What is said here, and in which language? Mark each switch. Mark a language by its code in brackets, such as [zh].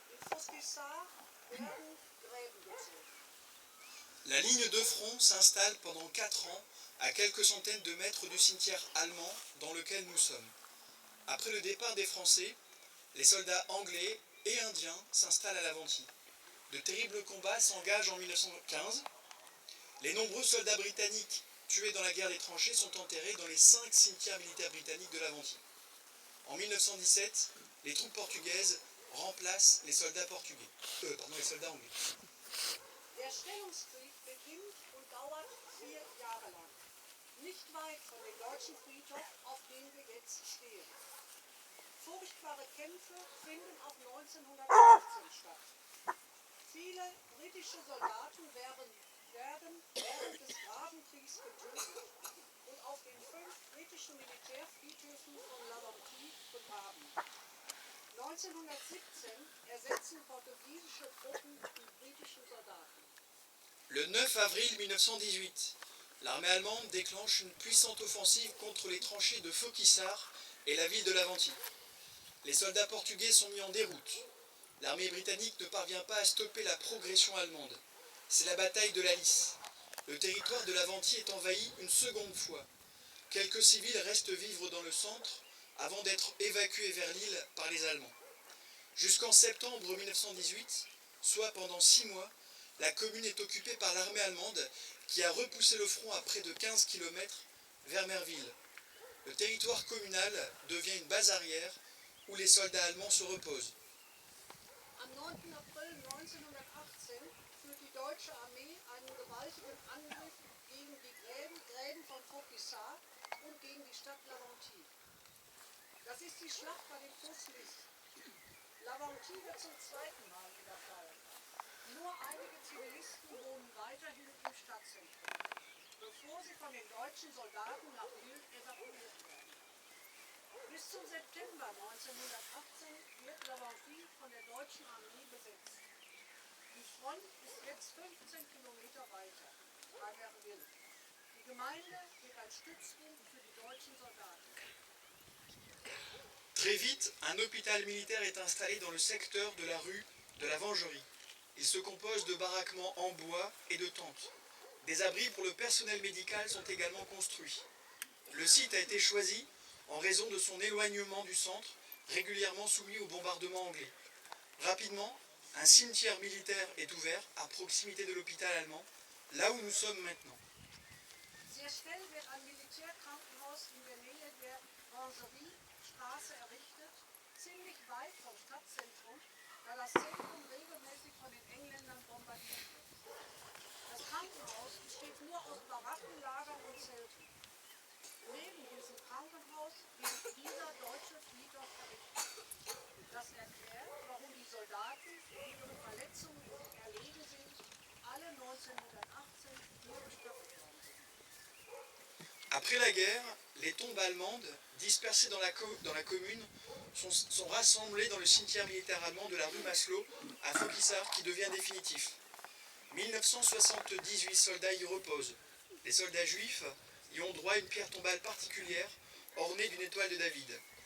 [de] Fauquissart werden Gräben gezogen. [fr] La ligne de front s'installe pendant 4 ans à quelques centaines de mètres du cimetière allemand dans lequel nous sommes. Après le départ des Français, les soldats anglais et indiens s'installent à l'Aventie. De terribles combats s'engagent en 1915. Les nombreux soldats britanniques tués dans la guerre des tranchées sont enterrés dans les 5 cimetières militaires britanniques de l'Aventie. En 1917, les troupes portugaises remplacent les soldats les soldats anglais. [de] Der Stellungskrieg beginnt und dauert 4 Jahre lang. Nicht weit von dem deutschen Friedhof, auf dem wir jetzt stehen. Furchtbare Kämpfe finden auch 1918 statt. Viele britische Soldaten werden während des Grabenkriegs getötet und auf den 5 britischen Militärfriedhöfen von Laventille begraben. 1917 ersetzen portugiesische Truppen die britischen Soldaten. [fr] Le 9 avril 1918, l'armée allemande déclenche une puissante offensive contre les tranchées de Fauquissart et la ville de l'Aventie. Les soldats portugais sont mis en déroute. L'armée britannique ne parvient pas à stopper la progression allemande. C'est la bataille de la Lys. Le territoire de l'Aventie est envahi une seconde fois. Quelques civils restent vivre dans le centre avant d'être évacués vers l'île par les Allemands. Jusqu'en septembre 1918, soit pendant 6 mois, la commune est occupée par l'armée allemande qui a repoussé le front à près de 15 km vers Merville. Le territoire communal devient une base arrière où les soldats allemands se reposent. [de] Am 9. April 1918 führt die deutsche Armee einen gewaltigen Angriff gegen die Gräben von Fauquissart und gegen die Stadt Laventille. Das ist die Schlacht bei dem Fluss Lys. Laventille wird zum 2. Mal überfallen. Nur einige Zivilisten wohnen weiterhin im Stadtzentrum, bevor sie von den deutschen Soldaten nach Lille evakuiert werden. Bis zum September 1918 wird Laventille von der deutschen Armee besetzt. Die Front ist jetzt 15 Kilometer weiter, bei Merville. Die Gemeinde wird als Stützpunkt für die deutschen Soldaten. [fr] Très vite, un hôpital militaire est installé dans le secteur de la rue de la Vengerie. Il se compose de baraquements en bois et de tentes. Des abris pour le personnel médical sont également construits. Le site a été choisi en raison de son éloignement du centre, régulièrement soumis aux bombardements anglais. Rapidement, un cimetière militaire est ouvert à proximité de l'hôpital allemand, là où nous sommes maintenant. [de] Sehr schnell wird ein Militärkrankenhaus in der Nähe der Vengeriestraße errichtet, ziemlich weit vom Stadtzentrum, da das Zentrum regelmäßig von den Engländern bombardiert wird. Das Krankenhaus besteht nur aus Barackenlagern und Zelten. Neben diesem Krankenhaus wird dieser deutsche Friedhof errichtet. Das erklärt, warum die Soldaten, die ihre Verletzungen erlegen sind, alle 1918 hier bestattet worden sind. [fr] Après la guerre, les tombes allemandes, dispersées dans la commune, sont rassemblées dans le cimetière militaire allemand de la rue Maslow à Fauquissart qui devient définitif. 1978 soldats y reposent. Les soldats juifs y ont droit à une pierre tombale particulière ornée d'une étoile de David.